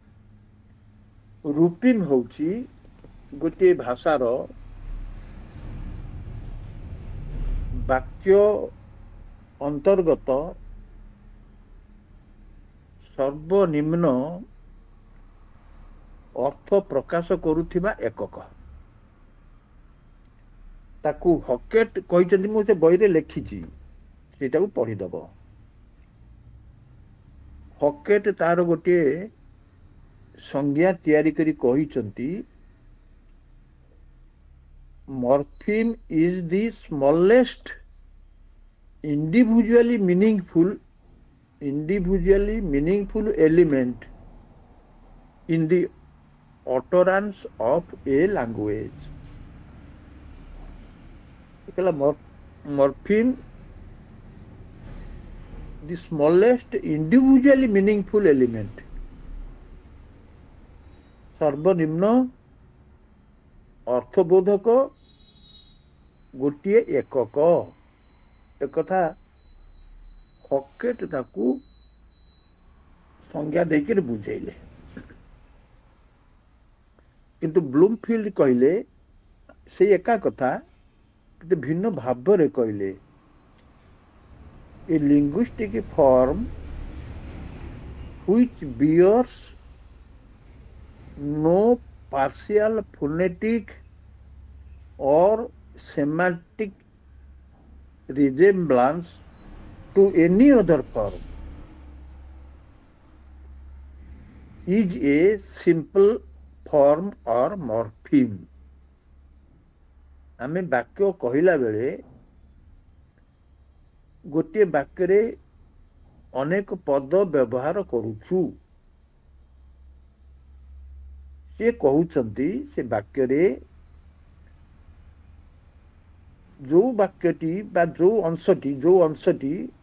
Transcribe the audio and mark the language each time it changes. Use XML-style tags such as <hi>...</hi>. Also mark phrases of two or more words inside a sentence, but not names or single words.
<or>ରୂପିମ୍ ହେଉଛି ଗୋଟିଏ ଭାଷାର ବାକ୍ୟ ଅନ୍ତର୍ଗତ ସର୍ବନିମ୍ନ ଅର୍ଥ ପ୍ରକାଶ କରୁଥିବା ଏକକ। ତାକୁ ହକେଟ୍ କହିଛନ୍ତି, ମୁଁ ସେ ବହିରେ ଲେଖିଛି, ସେଇଟାକୁ ପଢିଦବ। ହକେଟ୍ ତାର ଗୋଟିଏ ସଂଜ୍ଞା ତିଆରି କରି କହିଛନ୍ତି,</or> <en>morpheme is the smallest individually meaningful element in the utterance of a language. Morpheme, the smallest individually meaningful element,</en> <or>ସର୍ବନିମ୍ନ ଅର୍ଥବୋଧକ ଗୋଟିଏ ଏକକ। ଏକଥା ହକେଟ୍ ତାକୁ ସଂଜ୍ଞା ଦେଇକି ବୁଝେଇଲେ। କିନ୍ତୁ ବ୍ଲୁମଫିଲ୍ଡ କହିଲେ ସେଇ ଏକା କଥା କିନ୍ତୁ ଭିନ୍ନ ଭାବରେ କହିଲେ।</or> <en>A linguistic form which bears no partial phonetic or semantic resemblance to any other form is a simple form or morpheme.</en> <or>ଆମେ ବାକ୍ୟ କହିଲା ବେଳେ ଗୋଟିଏ ବାକ୍ୟରେ ଅନେକ ପଦ ବ୍ୟବହାର କରୁଛୁ। ସେ କହୁଛନ୍ତି ସେ ବାକ୍ୟରେ ଯୋଉ ବାକ୍ୟଟି ବା ଯୋଉ ଅଂଶଟି</or>